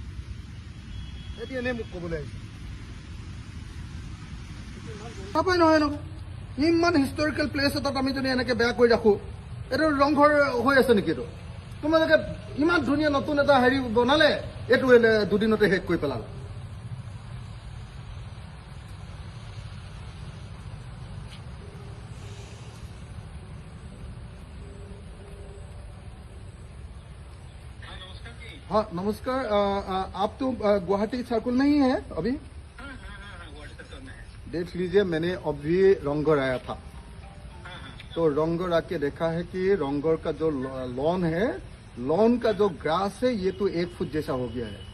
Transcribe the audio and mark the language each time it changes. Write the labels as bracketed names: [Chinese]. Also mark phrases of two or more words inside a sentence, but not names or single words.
[Assamese] এইটো এনেই মোক ক'বলৈ আহিছে নাপায় নহয় নহয়। ইমান [English] historical place [Assamese] এটাত আমি যদি এনেকৈ বেয়া কৰি ৰাখোঁ, এইটো ৰংঘৰ হৈ আছে নেকি? এইটো তোমালোকে ইমান ধুনীয়া নতুন এটা হেৰি বনালে, এইটো দুদিনতে শেষ কৰি পেলালে। [Hindi] हाँ नमस्कार। आप तो गुवाहाटी सर्कल में ही है अभी? देख लीजिए, मैंने अभी रंगघर आया था, तो रंगघर आके देखा है कि रंगघर का जो लॉन है, लॉन का जो ग्रास है ये तो 1 फुट जैसा हो गया है।